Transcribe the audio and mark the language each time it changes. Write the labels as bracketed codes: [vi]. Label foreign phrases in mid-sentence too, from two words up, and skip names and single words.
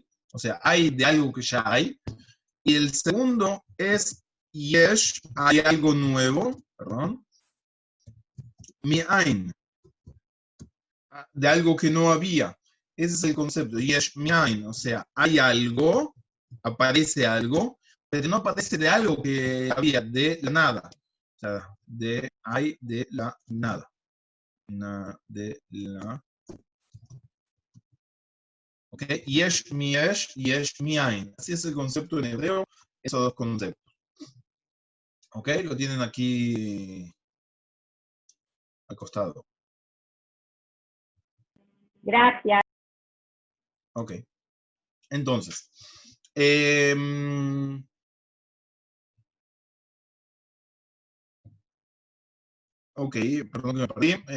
[es] O sea, hay de algo que ya hay. Y el segundo es yesh, hay algo nuevo, perdón, mi'ain, de algo que no había. Ese es el concepto, [he] יש מאין, [es] o sea, hay algo, aparece algo, pero no aparece de algo que había, de la nada. O sea, hay de la nada. De la. ¿Ok? [he] יש מיש, יש מאין. [es] Así es el concepto en hebreo, esos dos conceptos. ¿Ok? Lo tienen aquí al costado. Gracias. Ok. Entonces, ok, perdón que me perdí.